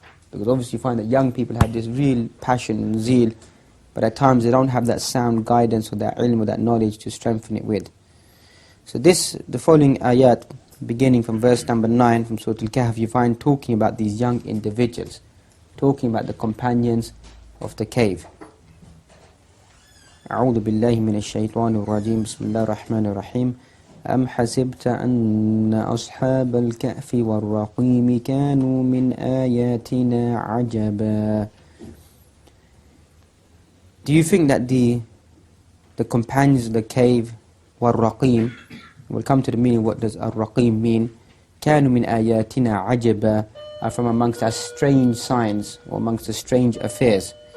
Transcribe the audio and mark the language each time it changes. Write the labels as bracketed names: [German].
[English] Because obviously you find that young people have this real passion and zeal, but at times they don't have that sound guidance or that ilm or that knowledge to strengthen it with. So the following ayat, beginning from verse number 9 from Surah Kahf, you find talking about these young individuals, talking about the companions of the cave. [Arabic] أعوذ بالله من الشيطان الرجيم بسم الله الرحمن الرحيم أم حسبت أن أصحاب الكهف والرقيم كانوا من آياتنا عجبا. [English] Do you think that the companions of the cave والرقيم, we'll come to the meaning, what does الرقيم mean, [Arabic] كانوا من آياتنا عجبا, [English] are from amongst our strange signs or amongst the strange affairs.